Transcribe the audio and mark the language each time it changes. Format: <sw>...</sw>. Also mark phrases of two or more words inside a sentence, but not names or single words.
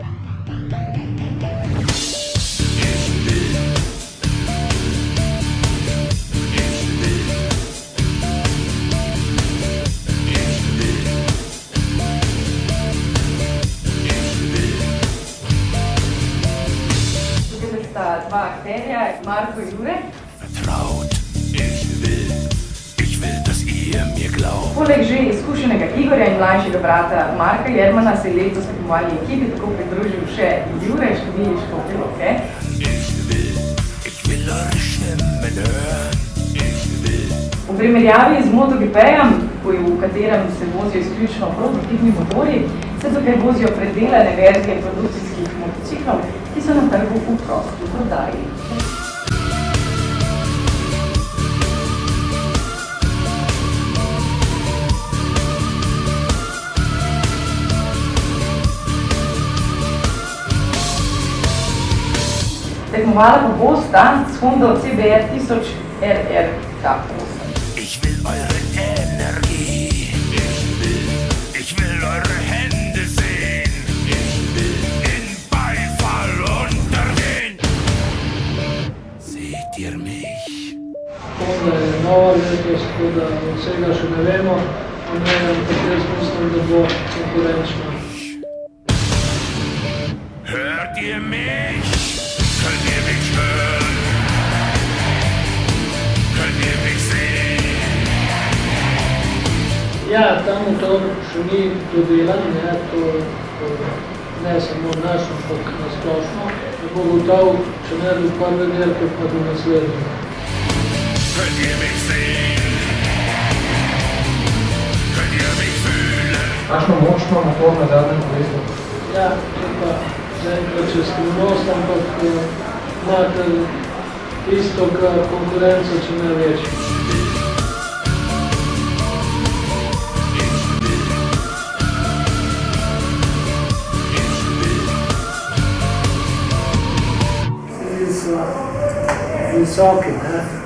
<de>Ich will. Ich will. Ich will. Ich will.</de> <sl>Tukaj sta dva akterja, Marko in Jure.</sl> <de>Vertraut. Ich will, dass ihr mir glaubt.</de> <sl>Poleg že izkušenega Igorja in mlajšega brata Marka Jermana se je letos tekmovalni ekipi tako pridružil še Jure Številjiško Piloke.</sl> <de>Ich will eure Stimmen hören. Ich will.</de> <sl>V primerjavi z MotoGP-jem, v katerem se vozijo izključno prototivni motorji, se tukaj vozijo predelane verzije produkcijskih motociklov, ki so na trgu v prosti prodaji. Tekmovala pa bosta s Hondo CBR 1000 RR K8.</sl> <de>Ich will eure Energie. Ich will eure Hände sehen. Ich will in Beifall untergehen. Seht ihr mich?</de> <sl>Honda je nova letos, tako da vsega še ne vemo, ampak jaz mislim, da bo konkurenčna.</sl> <de>Hört ihr mich? Könnt ihr mich hören? Könnt ihr mich sehen?</de> <sl>Ja, ta motor še ni dodelan, ne samo naš, ampak na splošno. Ne bo gotov, če ne do prve dirke, pa do naslednje.</sl> <de>Könnt ihr mich sehen? Könnt ihr mich fühlen?</de> <sl>Kakšno močno motor na zadnjem kolesu? Ja, to pa zaenkrat še skrivnost, ampak imate isto konkurenco, če ne več. Cilji so visoki, ne?</sl>